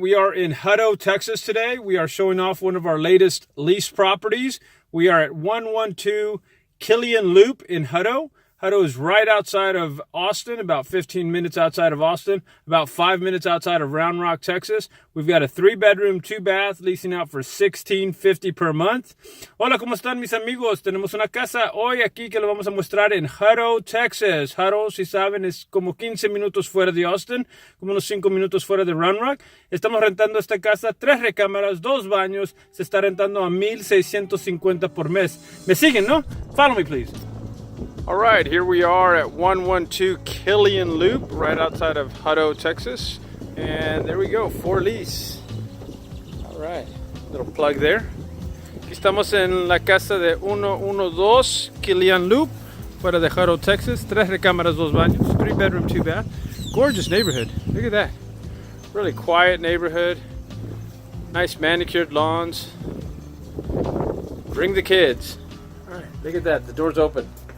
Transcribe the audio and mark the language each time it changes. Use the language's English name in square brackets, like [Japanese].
[English] We are in Hutto, Texas today. We are showing off one of our latest lease properties. We are at 112 Killian Loop in Hutto. Hutto is right outside of Austin, about 15 minutes outside of Austin, about 5 minutes outside of Round Rock, Texas. We've got a 3-bedroom, 2-bath, leasing out for $16.50 per month. [Spanish] Hola, ¿cómo están mis amigos? Tenemos una casa hoy aquí que lo vamos a mostrar en Hutto, Texas. Hutto, si saben, es como 15 minutos fuera de Austin, como unos 5 minutos fuera de Round Rock. Estamos rentando esta casa, 3 recámaras, 2 baños. Se está rentando a $1,650 por mes. ¿Me siguen, no? [English] Follow me, please. All right, here we are at 112 Killian Loop, right outside of Hutto, Texas. And there we go, for lease. All right, little plug there. [Spanish] Aquí estamos en la casa de 112 Killian Loop, fuera de Hutto, Texas. 3 recámaras, 2 baños, [English] 3-bedroom, 2-bath. Gorgeous neighborhood, look at that. Really quiet neighborhood. Nice manicured lawns. Bring the kids. All right, look at that, the door's open.